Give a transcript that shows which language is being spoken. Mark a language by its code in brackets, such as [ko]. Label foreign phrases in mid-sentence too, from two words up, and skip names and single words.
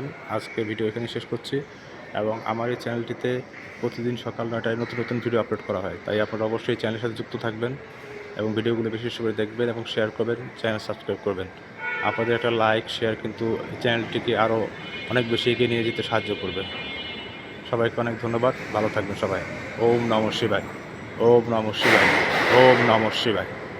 [bn] আজকে ভিডিও এখানে শেষ করছি, এবং আমার এই চ্যানেলটিতে প্রতিদিন সকাল 9টায় নতুন নতুন ভিডিও আপলোড করা হয়, তাই আপনারা অবশ্যই চ্যানেলের সাথে যুক্ত থাকবেন এবং ভিডিওগুলো বেশি বেশি করে দেখবেন এবং শেয়ার করবেন, চ্যানেল সাবস্ক্রাইব করবেন। আপনাদের একটা লাইক শেয়ার কিন্তু চ্যানেলটিকে আরও অনেক বেশি এগিয়ে নিয়ে যেতে সাহায্য করবে। সবাইকে অনেক ধন্যবাদ। ভালো থাকবেন সবাই। [sa] ॐ नमः शिवाय, ॐ नमः शिवाय, ॐ नमः शिवाय।